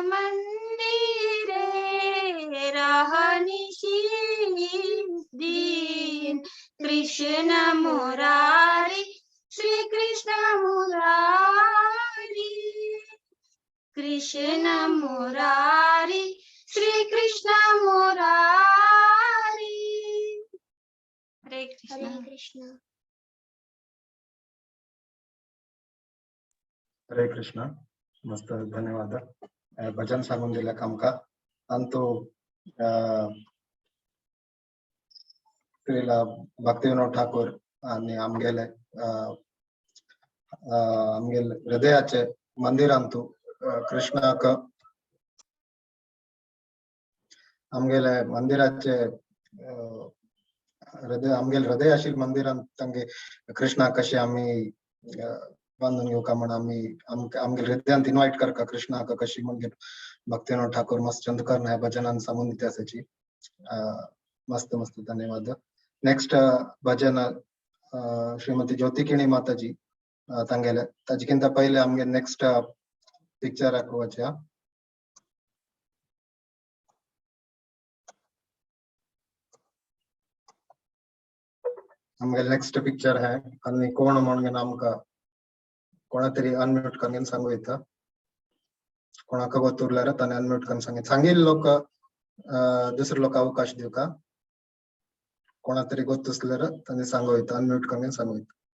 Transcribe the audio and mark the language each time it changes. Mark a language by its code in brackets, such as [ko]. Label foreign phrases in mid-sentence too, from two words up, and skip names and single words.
[kok] मंदिरे राहनिशी कृष्ण मुरारी श्री कृष्ण मुरारी कृष्ण मुरारी श्री कृष्ण मुरारी हरे कृष्ण हरे कृष्ण मस्त धन्यवाद भजन सांगून दिल्याक आमकां अंतू श्रीला भक्ती विनोद ठाकूर आणि आमगेले हृदयाचे मंदिरांतू कृष्णाक आमगेले मंदिराचे हृदय आमगेल हृदय आशिल मंदिरांत तांगे कृष्णा कशे आम्ही बांधून घेऊ का म्हणून आम्ही आमगेल हृदयांत इन्वाइट करका कृष्णा कशी म्हणजे भक्तिविनोद ठाकूर मस्त चंद करना ह्या भजनान सांगून इतिहासाची मस्त मस्त धन्यवाद. नेक्स्ट भजन श्रीमती ज्योती किणी माताजी तांगेले ताजेकिंत पहिले आमगे [en] next picture [kok] आखोवचे आमगे [en] next picture [kok] है आणि कोण म्हणून आमका कोणा तरी अनम्यूट करून सांगू येतं कोणाक गोतुरल्यार ताने अनम्यूट करून सांगेल लोक दुसरे लोक अवकाश देऊ का कोणा तरी गोतुसल्यार ताने सांगू येतं अनम्यूट करून सांगू येतं.